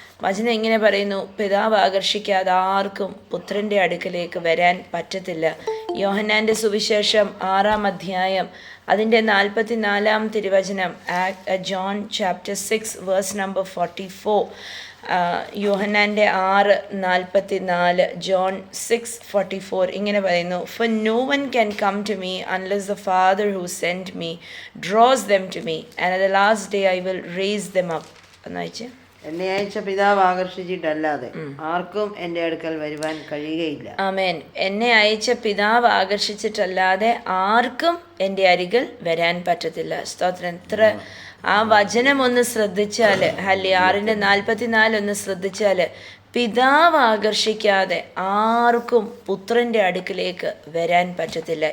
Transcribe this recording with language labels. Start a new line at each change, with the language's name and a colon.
Malayalam: വചനം ഇങ്ങനെ പറയുന്നു, പിതാവ് ആകർഷിക്കാതെ ആർക്കും പുത്രൻ്റെ അടുക്കലേക്ക് വരാൻ പറ്റത്തില്ല. യോഹന്നാൻ്റെ സുവിശേഷം 6-ാം അധ്യായം അതിൻ്റെ 44-ാം തിരുവചനം,
English: John chapter 6 verse number 44.
Malayalam: യോഹന്നാൻ്റെ 6:44, ജോൺ 6:44 ഇങ്ങനെ പറയുന്നു,
English: For no one can come to me unless the Father who sent me draws them to me, and at the last day I will raise them up.
Malayalam: എന്ന് വെച്ച്, എന്നെ അയച്ച പിതാവ് ആകർഷിച്ചിട്ടല്ലാതെ ആർക്കും എൻ്റെ അടുക്കൽ വരുവാൻ കഴിയുകയില്ല. ആമേൻ. എന്നെ അയച്ച പിതാവ് ആകർഷിച്ചിട്ടല്ലാതെ ആർക്കും എൻ്റെ അരികിൽ വരാൻ പറ്റത്തില്ല. സ്തോത്രം. എത്ര ആ വചനം ഒന്ന് ശ്രദ്ധിച്ചാൽ, 6:44 ഒന്ന് ശ്രദ്ധിച്ചാൽ, പിതാവ് ആകർഷിക്കാതെ ആർക്കും പുത്രൻ്റെ അടുക്കിലേക്ക് വരാൻ പറ്റത്തില്ല.